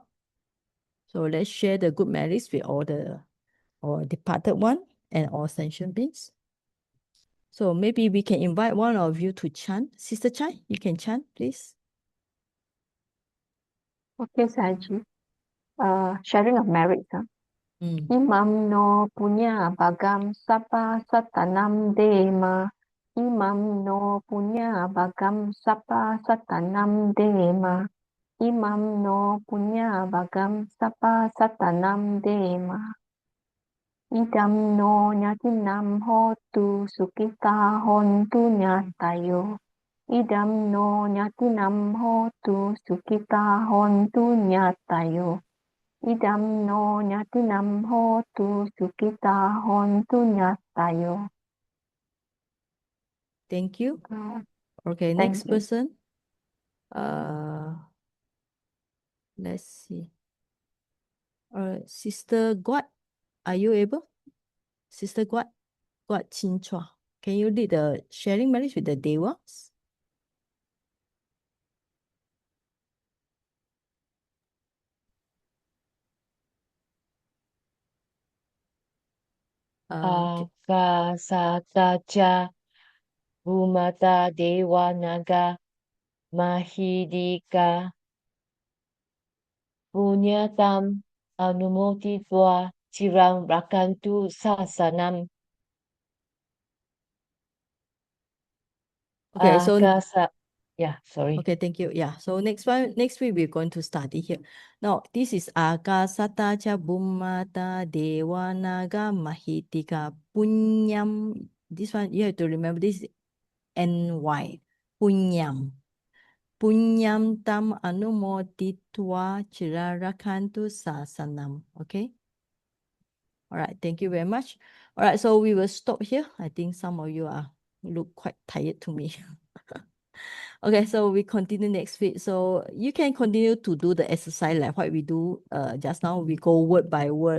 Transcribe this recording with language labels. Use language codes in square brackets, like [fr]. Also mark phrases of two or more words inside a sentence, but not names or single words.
[en] So let's share the good merits with all the departed one and all sentient beings. So maybe we can invite one of you to chant. Sister Chai, you can chant, please. Okay, Saji. Sharing of merits. Mm. [pi] Imam no punya bagam sapa satanam dema. Imam no punya bagam sapa satanam dema. Imam no punya bagam sapa satanam dema. Idam no nyatinam hotu sukita hontu nyatayo. Idam no nyatinam hotu sukita hontu nyatayo. Idam no nyatinam hotu sukita hontu nyatayo. [en] Thank you. Okay, Thank next you. person. Let's see. Sister Guat, are you able? Sister Guat Chin Chua. Can you lead the sharing marriage with the Devas? [pi] Akasatacha Bhumata Dewa Naga Mahidika Punyatam Anumotitva Chiram Rakantu Sasanam [en] Okay, so sorry. okay, thank you. Yeah, so next week we're going to study here. Now, this is [pi] Akasata cha Bhummata Devanaga Mahitika Punyam. [en] This one you have to remember, this is NY. Punyam. [pi] Punyam tam anumoditva chirarakantu sasanam. [en] Okay. All right. Thank you very much. All right. So we will stop here. I think some of you look quite tired to me. Okay, so we continue next week. So you can continue to do the exercise like what we do just now. We go word by word.